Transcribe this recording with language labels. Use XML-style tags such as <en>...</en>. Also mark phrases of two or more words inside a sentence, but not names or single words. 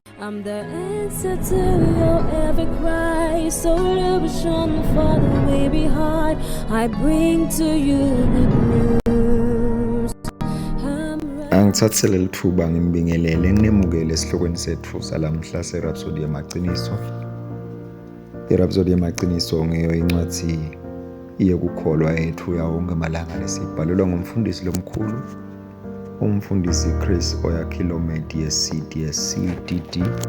<en>I'm the answer to your every cry. So illusion for the way behind. I bring to you good news.</en> <nr>Angithathele lithuba ngimbingelele nginemukele esihlokweni sethu salamhla seRhapsody yamaqiniso. iRhapsody yamaqiniso ngeyo incwadi yokukholwa yethu yawonke amalanga lesibhalelwa ngumfundisi lomkhulu umfundisi Chris Oyakhilomedi ye-CDD.</nr>